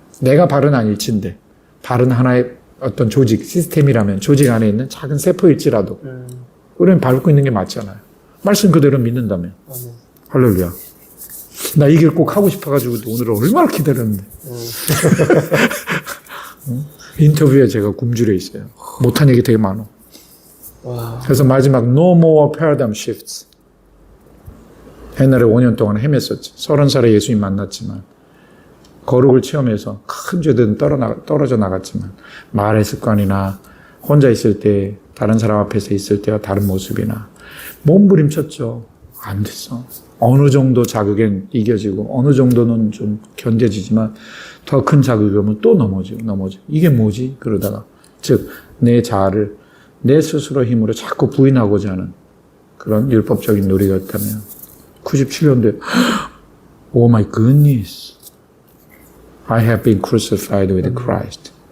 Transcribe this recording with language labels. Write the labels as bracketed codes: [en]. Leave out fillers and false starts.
[ko] 내가 발은 아닐진데 발은 하나의 어떤 조직, 시스템이라면 조직 안에 있는 작은 세포일지라도 우리는 밟고 있는 게 맞잖아요. 말씀 그대로 믿는다면. 아멘. 할렐루야. 나 이 길 꼭 하고 싶어가지고 오늘을 얼마나 기다렸는데. 인터뷰에 제가 굶주려 있어요. 못한 얘기 되게 많아. 와. 그래서 마지막 [en] No more paradigm shifts. [ko] 옛날에 5년 동안 헤맸었지. 30살에 예수님 만났지만 거룩을 체험해서 큰 죄들은 떨어져 나갔지만 말의 습관이나 혼자 있을 때 다른 사람 앞에서 있을 때와 다른 모습이나 몸부림쳤죠. 안 됐어. 어느 정도 자극엔 이겨지고 어느 정도는 좀 견뎌지지만 더 큰 자극이 오면 또 넘어지고. 이게 뭐지? 그러다가 즉 내 자아를 내 스스로 힘으로 자꾸 부인하고자 하는 그런 율법적인 놀이였다면 97년도에 [en] Oh my goodness. I have been crucified with Christ.